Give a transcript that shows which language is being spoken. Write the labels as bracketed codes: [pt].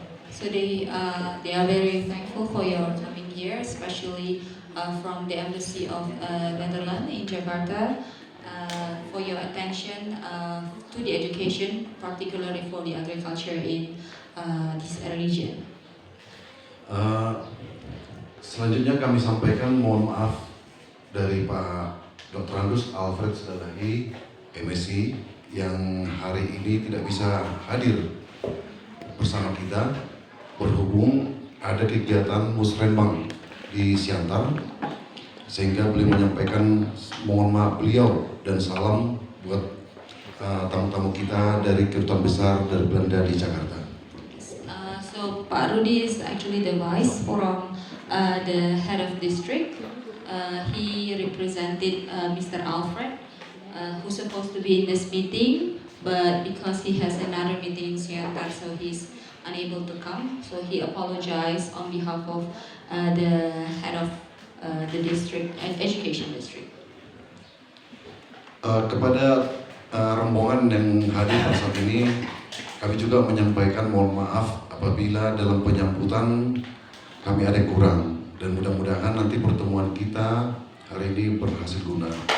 [en] So they are very thankful for your coming here, especially from the Embassy of Netherlands in Jakarta, for your attention to the education, particularly for the agriculture in this region. [id] Selanjutnya kami sampaikan mohon maaf dari Pak Dr. Andus Alfred Sedalahi, MSc, yang hari ini tidak bisa hadir bersama kita berhubung ada kegiatan musrenbang di Siantar, sehingga beliau menyampaikan mohon maaf beliau dan salam buat tamu-tamu kita dari Kedutaan Besar dari Belanda di Jakarta. [en] So Pak Rudi is actually the vice from the head of district. He represented Mr. Alfred, who's supposed to be in this meeting, but because he has another meeting in Siantar, so he's unable to come. So he apologized on behalf of the head of the district and education district. [id] Kepada rombongan yang hadir pada saat ini, kami juga menyampaikan mohon maaf apabila dalam penyambutan kami ada yang kurang, dan mudah-mudahan nanti pertemuan kita hari ini berhasil guna.